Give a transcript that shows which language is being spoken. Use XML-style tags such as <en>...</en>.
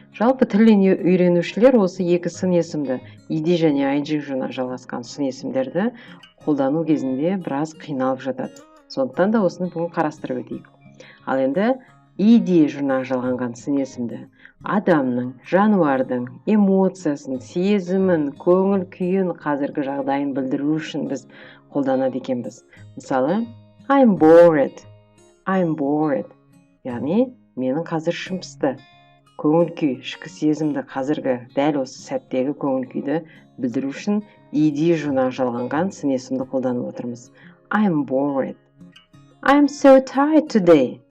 <kk>Жалпы тіл үйренушілер осы екі сын есімді, ed және ing жұрнағы жалғасқан сын есімдерді қолдану кезінде біраз қиналып жатады. Сондықтан да осыны бүгін қарастырып өтейік. Ал енді ed жұрнағы жалғанған сын есімді адамның, жануардың эмоциясын, сезімін, көңіл күйін, қазіргі жағдайын білдіру үшін біз қолданады екенбіз.</kk> <en>Мысалы, I'm bored.</en> <kk>Яғни, менің қазір ішім пысты. Көңіл күй, ішкі сезімді, қазіргі дәл осы сәттегі көңіл күйді білдіру үшін ed жұрнағы жалғанған сын есімді қолданып отырмыз.</kk> <en>I'm bored. I'm so tired today.</en>